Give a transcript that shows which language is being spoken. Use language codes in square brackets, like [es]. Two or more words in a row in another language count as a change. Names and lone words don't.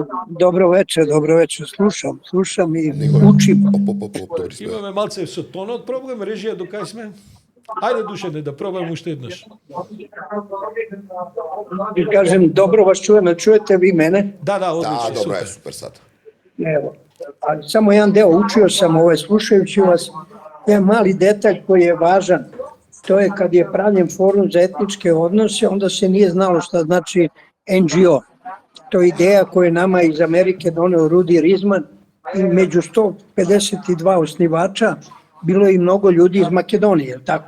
[mk] Добро вечер, слушам и учим. Имаме малце со тонот проблем, режија до кај сме? Ајде, Душане, да пробаме уште еднаш. И кажем, добро вас чуваме, чуете ви мене? Да, одлично, добро супер. е, супер сад. [sr] Ево, само jedan deo, učio sam slušajući vas, jedan mali detalj koji je važan, to je kad je pravljen forum za etničke odnose, onda se nije znalo šta znači NGO. To je ideja koju je nama iz Amerike doneo Rudy Rizman i među 152 osnivača bilo je i mnogo ljudi iz Makedonije, jel tako?